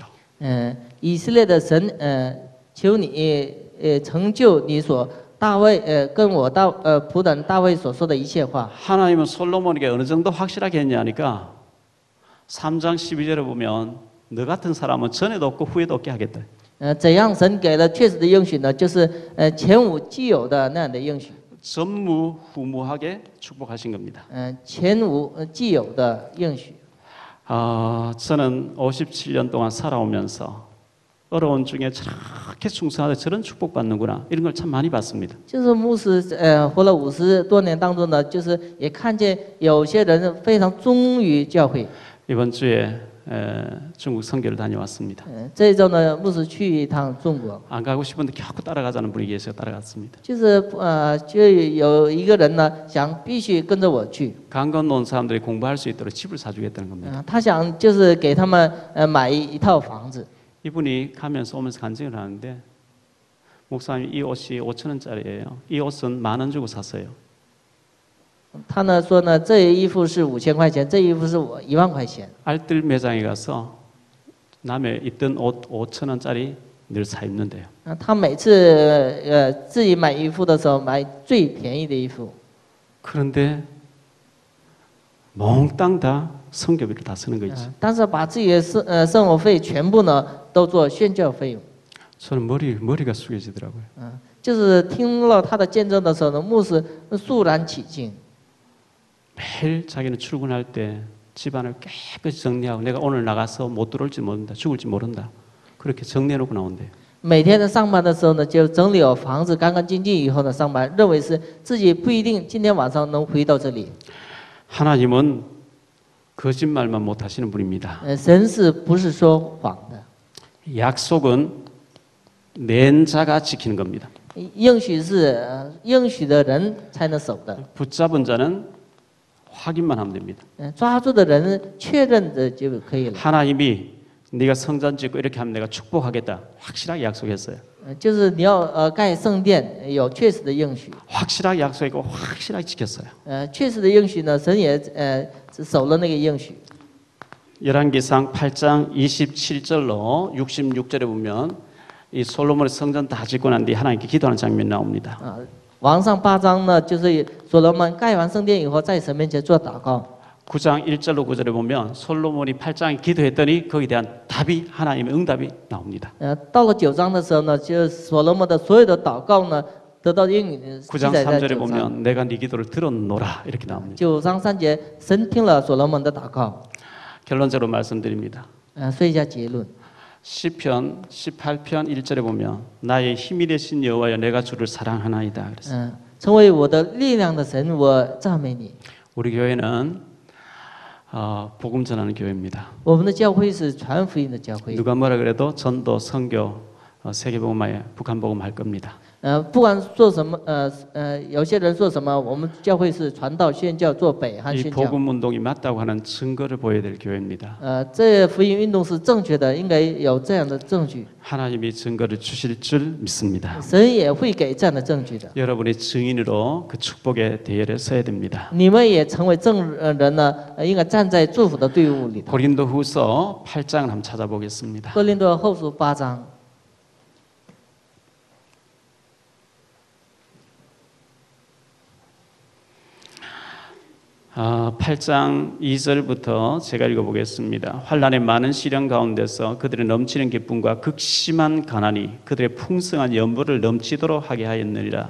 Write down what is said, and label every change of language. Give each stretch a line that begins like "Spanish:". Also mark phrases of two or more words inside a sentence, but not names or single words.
Chinese: 以色列的神求你成就你所大卫跟我仆人大卫所说的一切话。
Korean: 하나님은 솔로몬에게 어느 정도 확실하게 했냐니까 3장 12절에 보면 너 같은 사람은 전에도 없고 후에도 없게 하겠다.
Chinese: 怎样神给了确实的应许呢？就是前无既有的那样的应许。
Korean: 전무후무하게 축복하신 겁니다.
Chinese: 前无既有的应许。
Korean: 저는 57년 동안 살아오면서 어려운 중에 저렇게 충성하되 저런 축복받는구나 이런 걸 참 많이 봤습니다.
Chinese: 就是牧师活了50多年当中呢，就是也看见有些人非常忠于教会。
Korean: 이번 주에 중국 선교를 다녀왔습니다.
Chinese: 这一周呢，牧师去一趟中国。
Korean: 안 가고 싶은데 겨우 따라가자는 분이 계셔서 따라갔습니다.
Chinese: 就是就有一个人呢，想必须跟着我去。
Korean: 강 건너온 사람들이 공부할 수 있도록 집을 사주겠다는 겁니다.
Chinese: 他想就是给他们买一套房子。
Korean: 이분이 가면서 오면서 간증을 하는데 목사님 이 옷이 5,000원짜리예요. 이 옷은 10,000원 주고 샀어요.
Chinese: 他呢说呢，这衣服是5000块钱，这衣服是我1万块钱。
Korean: 알뜰 매장에 가서 남의 있던 옷 5,000원짜리 늘 사 입는데요.
Chinese: 他每次自己买衣服的时候，买最便宜的衣服。
Korean: 그런데 몽땅 다 성교비를 다 쓰는 거 있지.
Chinese: 但是把自己的生活费全部呢都做宣教费用。
Korean: 저는 머리가 숙여지더라고요.
Chinese: 就是听了他的见证的时候呢，牧师肃然起敬。
Korean: 매일 자기는 출근할 때 집안을 깨끗이 정리하고 내가 오늘 나가서 못 들어올지 모른다, 죽을지 모른다. 그렇게 정리해놓고 나온대요.
Chinese: 每天在上班的时候呢，就整理好房子干干净净以后呢，上班认为是自己不一定今天晚上能回到这里。
Korean: 하나님은 거짓말만 못 하시는 분입니다.
Chinese: 神是不是说谎的？
Korean: 약속은 낸 자가 지키는 겁니다.
Chinese: 应许是应许的人才能守的。
Korean: 붙잡은 자는 확인만 하면 됩니다.
Chinese: 抓住的人确认的就可以了。
Korean: 하나님이 네가 성전 짓고 이렇게 하면 내가 축복하겠다. 확실하게 약속했어요.
Chinese: 就是你要盖圣殿，有确实的应许。
Korean: 확실하게 약속했고 확실하게 지켰어요.
Chinese: 确实的应许呢，神也守了那个应许。
Korean: 열왕기상 8장 27절로 66절에 보면 이 솔로몬의 성전 다 짓고 난 뒤 하나님께 기도하는 장면이 나옵니다.
Chinese: 王上8章呢，就是所罗门盖完圣殿以后，在神面前做祷告。
Korean: 9장 1절로 9절에 보면 솔로몬이 8장에 기도했더니 거기에 대한 답이 하나님의 응답이 나옵니다.
Chinese: 到了9章的时候呢，就是所罗门的所有的祷告呢，得到应允。
Korean: 9장 3절에 보면 내가 네 기도를 들었노라 이렇게 나옵니다.
Chinese: 9 章3节，神听了所罗门的祷告。
Korean: 결론적으로 말씀드립니다.
Chinese: 说一下结论。
Korean: 시편 18편 1절에 보면 나의 힘이 되신 여호와여 내가 주를 사랑하나이다 그랬어요.
Chinese: 成为我的力量的神，我赞美你。
Korean: 우리 교회는 복음 전하는 교회입니다.
Chinese: 我们的教会是传福音的教会。
Korean: 누가 뭐라 그래도 전도, 선교, 세계복음화에 북한 복음 할 겁니다.
Chinese: 不管做什么，有些人说什么，我们教会是传道宣教，做北韩
Korean: 이
Chinese: 宣教。
Korean: 복음 운동이 맞다고 하는 증거를 보여야 될 교회입니다.
Chinese: 这福音运动是正确的，应该有这样的证据。
Korean: 하나님이 증거를 주실 줄 믿습니다.
Chinese: 神也会给这样的证据的。
Korean: 여러분이 증인으로 그 축복의 대열에 서야 됩니다.
Chinese: 你们也成为证人呢，应该站在祝福的队伍里头。
Korean: 고린도후서 8장을 한번 찾아보겠습니다.
Chinese: 哥林多后书8章。
Korean: 8장 2절부터 제가 읽어보겠습니다. 환난의 많은 시련 가운데서 그들의 넘치는 기쁨과 극심한 가난이 그들의 풍성한 연보를 넘치도록 하게 하였느니라.